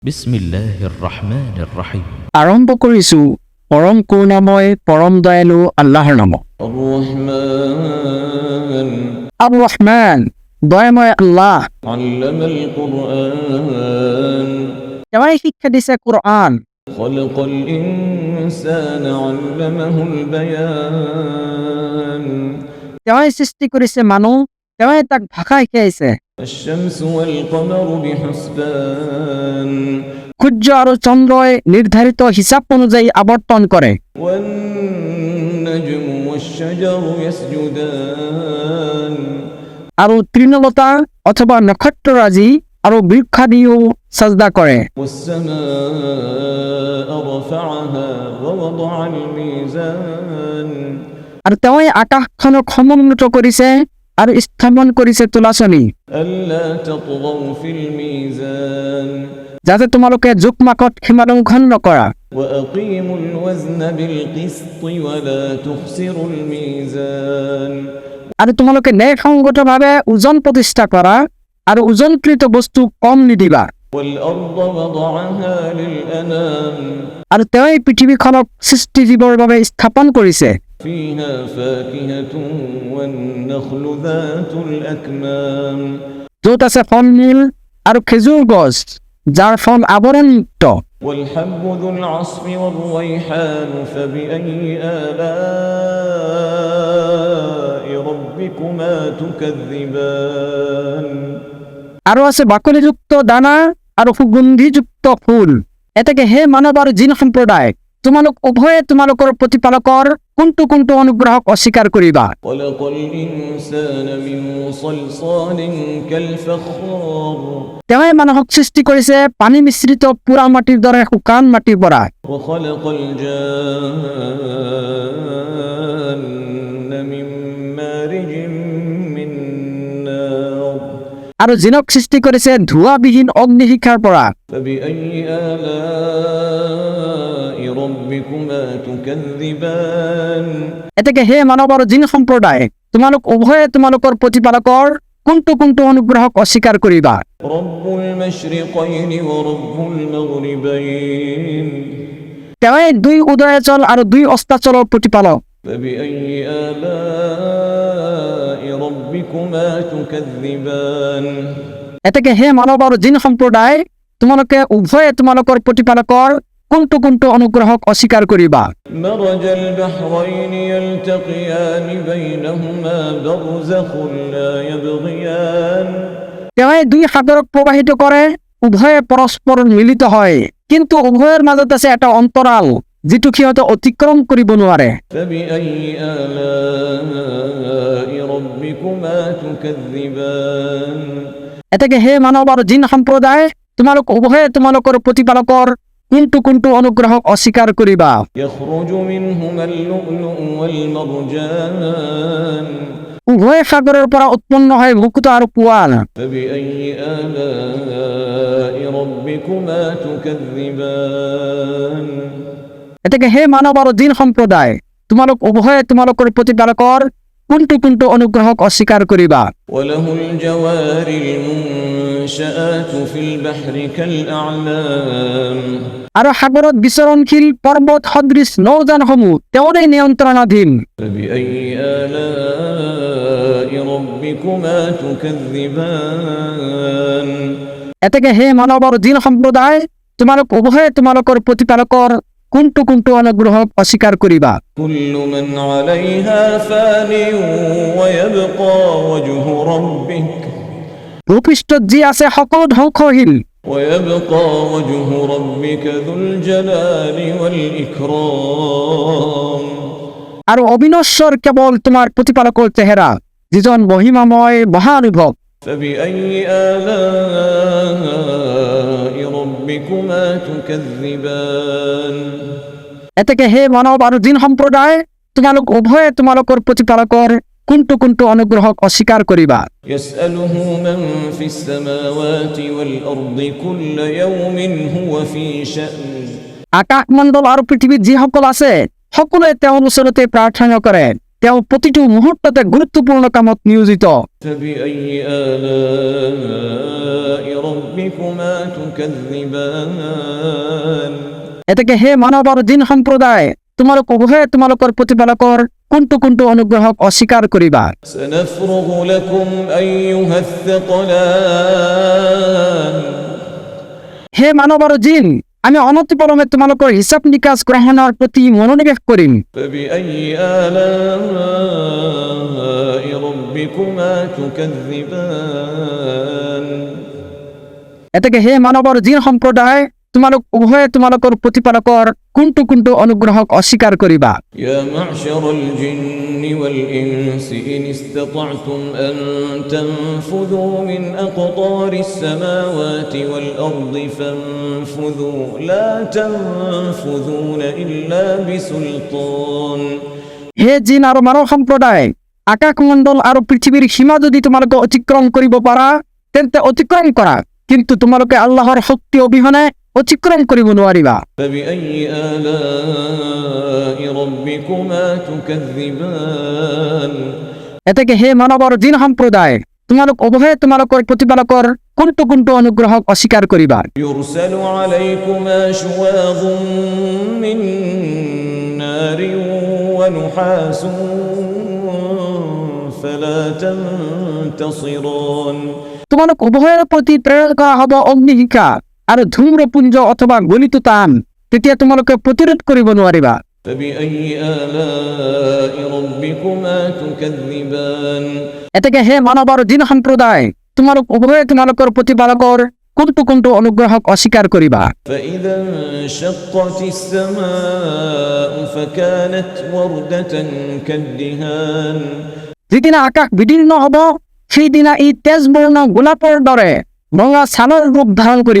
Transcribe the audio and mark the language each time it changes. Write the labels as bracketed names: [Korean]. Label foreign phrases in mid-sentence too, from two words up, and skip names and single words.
[Arabic] بسم الله الرحمن الرحيم. [Assamese] আৰম্ভ কৰিছো পৰম কৰুণাময় পৰম দয়ালু আল্লাহৰ নামত। [Arabic] الرحمن [Assamese] দয়াময় আল্লাহ। [Arabic] علم القرآن [Assamese] তেওঁই শিক্ষা দিছে কুৰআন। [Arabic] خلق الإنسان علمه البيان [Assamese] তেওঁই সৃষ্টি কৰিছে মানুহ, তেওঁই তাক ভাষা শিকাইছে। [Arabic] الشمس والقمر بحسبان [Assamese] সূৰ্য আৰু চন্দ্ৰই নিৰ্ধাৰিত হিচাপ অনুযায়ী আৱৰ্তন কৰে। [Arabic] والنجم والشجر يسجدان [Assamese] আৰু তৃণলতা অথবা নক্ষত্ৰৰাজি আৰু বৃক্ষাদিও সাজদা কৰে। [Arabic] والسماء رفعها ووضع الميزان [Assamese] আৰু তেওঁই আকাশখনক সমুন্নত কৰিছে আৰু স্থাপন কৰিছে তুলাচনী, [Arabic] ألا تطغوا في الميزان [Assamese] যাতে তোমালোকে জোখমাখত সীমালংঘন নকৰা। [Arabic] وأقيموا الوزن بالقسط ولا تخسروا الميزان [Assamese] আৰু তোমালোকে ন্যায়সংগতভাৱে ওজন প্ৰতিষ্ঠা কৰা আৰু ওজনকৃত বস্তু কম নিদিবা। [Arabic] والأرض وضعها للأنام [Assamese] আৰু তেওঁই পৃথিৱীখনক সৃষ্টিজীৱৰ বাবে স্থাপন কৰিছে। [Arabic] فيها فاكهة والنخل ذات الأكمام [Assamese] য'ত আছে ফল মূল আৰু খেজুৰ গছ যাৰ ফল আৱৰণযুক্ত। [Arabic] والحب ذو العصف والريحان فبأي آلاء ربكما تكذبان [Assamese] আৰু আছে বাকলিযুক্ত দানা আৰু সুগন্ধিযুক্ত ফুল। এতেকে হে মানৱ আৰু জিন সম্প্ৰদায়, তোমালোক উভয়ে তোমালোকৰ প্ৰতিপালকৰ কোনটো কোনটো অনুগ্ৰহক অস্বীকাৰ কৰিবা। [Arabic] خلق الإنسان من صلصال كالفخار [Assamese] তেওঁই মানুহক সৃষ্টি কৰিছে পানী মিশ্ৰিত পুৰা মাটিৰ দৰে শুকান মাটিৰ পৰা। [Arabic] وخلق الجان من مارج من نار [Assamese] আৰু জিনক সৃষ্টি কৰিছে ধোঁৱাবিহীন অগ্নিশিখাৰ পৰা। [Arabic] فبأي آلاء ربكما تكذبان [Assamese] এতেকে হে মানৱ আৰু জিন সম্প্ৰদায়, তোমালোক উভয়ে তোমালোকৰ প্ৰতিপালকৰ কোনটো কোনটো অনুগ্ৰহক অস্বীকাৰ কৰিবা। [Arabic] رب المشرقين ورب المغربين [Assamese] তেওঁই দুই উদয়াচল আৰু দুই অস্তাচলৰ প্ৰতিপালক। [Arabic] فبأي آلاء ربكما تكذبان [Assamese] এতেকে হে মানৱ আৰু জিন সম্প্ৰদায়, তোমালোকে উভয়ে তোমালোকৰ প্ৰতিপালকৰ কোনটো কোনটো অনুগ্ৰহক অস্বীকাৰ কৰিবা। [Arabic] مرج البحرين يلتقيان بينهما برزخ لا يبغيان [Assamese] তেওঁই দুই সাগৰক প্ৰবাহিত কৰে, উভয়ে পৰস্পৰ মিলিত হয়, কিন্তু উভয়ৰ মাজত আছে এটা অন্তৰাল যিটো সিহঁতে অতিক্ৰম কৰিব নোৱাৰে। [Arabic] فبأي آلاء ربكما تكذبان [Assamese] এতেকে হে মানৱ আৰু জিন সম্প্ৰদায়, তোমালোক উভয়ে তোমালোকৰ প্ৰতিপালকৰ কোনটো কোনটো অনুগ্ৰহক অস্বীকাৰ কৰিবা। [Arabic] يخرج منهما اللؤلؤ والمرجان [Assamese] উভয় সাগৰৰ পৰা উৎপন্ন হয় মুকুতা আৰু পোৱাল। [Arabic] فبأي آلاء ربكما تكذبان [Assamese] এতেকে হে মানৱ আৰু জিন সম্প্ৰদায়, তোমালোক উভয়ে তোমালোকৰ প্ৰতিপালকৰ কোনটো কোনটো অনুগ্ৰহক অস্বীকাৰ কৰিবা। [Arabic] وله الجوار المنشآت في البحر كالأعلام [Assamese] আৰু সাগৰত বিচৰণশীল পৰ্বত সদৃশ নৌযানসমূহ তেওঁৰে নিয়ন্ত্ৰণাধীন। [Arabic] فبأي آلاء ربكما تكذبان [Assamese] এতেকে হে মানৱ আৰু জিন সম্প্ৰদায়, তোমালোক উভয়ে তোমালোকৰ প্ৰতিপালকৰ কোনটো কোনটো অনুগ্ৰহক অস্বীকাৰ কৰিবা। [Arabic] كل من عليها فان ويبقى وجه ربك [Assamese] ভূপৃষ্ঠত যি আছে সকলো ধ্বংসশীল, [Arabic] ويبقى وجه ربك ذو الجلال والإكرام [Assamese] আৰু অবিনশ্বৰ কেৱল তোমাৰ প্ৰতিপালকৰ চেহেৰা, যিজন মহিমাময় মহানুভৱ। [Arabic] فبأي آلاء ربكما تكذبان [Assamese] এতেকে হে মানৱ আৰু জিন সম্প্ৰদায়, তোমালোক উভয়ে তোমালোকৰ প্ৰতিপালকৰ কোনটো কোনটো অনুগ্ৰহক অস্বীকাৰ কৰিবা। [Arabic] يسأله من في السماوات والأرض كل يوم هو في شأن [Assamese] আকাশমণ্ডল আৰু পৃথিৱীত যিসকল আছে সকলোৱে তেওঁৰ ওচৰতে প্ৰাৰ্থনা কৰে। তেওঁ প্ৰতিটো মুহূৰ্ততে গুৰুত্বপূৰ্ণ কামত নিয়োজিত। [Arabic] فبأي آلاء ربكما تكذبان [Assamese] এতেকে হে মানৱ আৰু জিন সম্প্ৰদায়, তোমালোক উভয়ে তোমালোকৰ প্ৰতিপালকৰ কোনটো কোনটো অনুগ্ৰহক অস্বীকাৰ কৰিবা। [Arabic] سنفرغ لكم أيها الثقلان [Assamese] হে মানৱ আৰু জিন, আমি অনতিপলমে তোমালোকৰ হিচাপ নিকাচ গ্ৰহণৰ প্ৰতি মনোনিৱেশ কৰিম। [Arabic] فبأي آلاء ربكما تكذبان [Assamese] এতেকে হে মানৱ আৰু জিন সম্প্ৰদায়, তোমালোক উভয়ে তোমালোকৰ প্ৰতিপালকৰ কোনটো কোনটো অনুগ্ৰহক অস্বীকাৰ কৰিবা। [Arabic] يا معشر الجن والإنس إن استطعتم أن تنفذوا من أقطار السماوات والأرض فانفذوا لا تنفذون إلا بسلطان [Assamese] হে জিন আৰু মানৱ সম্প্ৰদায়, আকাশমণ্ডল আৰু পৃথিৱীৰ সীমা যদি তোমালোকে অতিক্ৰম কৰিব পাৰা তেন্তে অতিক্ৰম কৰা, কিন্তু তোমালোকে আল্লাহৰ শক্তি অবিহনে অতিক্ৰম কৰিব নোৱাৰিবা। [Arabic] فبأي آلاء ربكما تكذبان [Assamese] এতেকে হে মানৱ আৰু জিন সম্প্ৰদায়, তোমালোক উভয়ে তোমালোকৰ প্ৰতিপালকৰ কোনটো কোনটো অনুগ্ৰহক অস্বীকাৰ কৰিবা। [Arabic] يرسل عليكما شواظ من نار ونحاس فلا تنتصران [Assamese] তোমালোক উভয়ৰ প্ৰতি প্ৰেৰণ কৰা হ'ব অগ্নিশিখা আৰু ধূম্ৰপুঞ্জ অথবা গলিত টান, তেতিয়া তোমালোকে প্ৰতিৰোধ কৰিব নোৱাৰিবা। [Arabic] فبأي آلاء ربكما تكذبان [Assamese] এতেকে হে মানৱ আৰু জিন সম্প্ৰদায়, তোমালোক উভয়ে তোমালোকৰ প্ৰতিপালকৰ কোনটো কোনটো অনুগ্ৰহক অস্বীকাৰ কৰিবা। [Arabic] فإذا انشقت السماء فكانت وردة كالدهان [Assamese] যিদিনা আকাশ বিদীৰ্ণ হ'ব সেইদিনা ই তেজবৰ্ণ গোলাপৰ দৰে ৰঙা ছালৰ ৰূপ ধাৰণ কৰিব।